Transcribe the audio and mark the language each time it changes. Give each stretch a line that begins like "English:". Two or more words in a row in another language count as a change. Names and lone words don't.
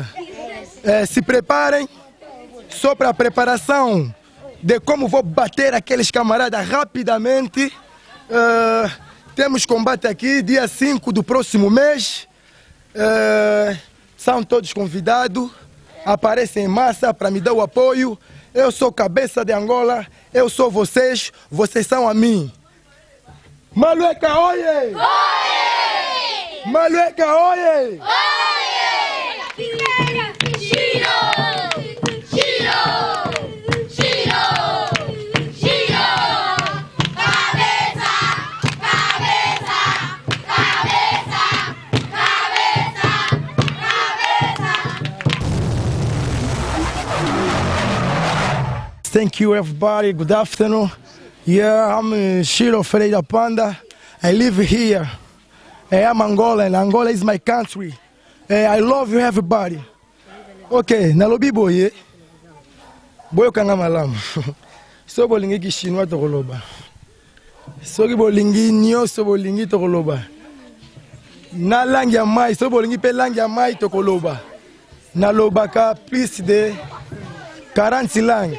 Portuguese: Se preparem, só para a preparação de como vou bater aqueles camaradas rapidamente. Temos combate aqui, dia 5 do próximo mês. São todos convidados, aparecem em massa para me dar o apoio. Eu sou cabeça de Angola, eu sou vocês, vocês são a mim. Malueca, oye! Oye! Malueca, oye! Oye! Chiro! Chiro! Chiro! Chiro! Cabeça! Cabeça! Cabeça! Cabeça! Cabeça!
English: Thank you everybody, good afternoon. Yeah, I'm Chiro Freire Panda. I live here. I'm Angolan. Angola is my country. I love you, everybody.
Lingala: Okay, nalobi boye. Boyo kanga malamu. So bolingi ki chinois tokoloba. So ki bolingi nyoso bolingi tokoloba. Na langi ya mai, so bolingi pe langi ya mai tokoloba. Nalobaka
French: plus de 40 langues.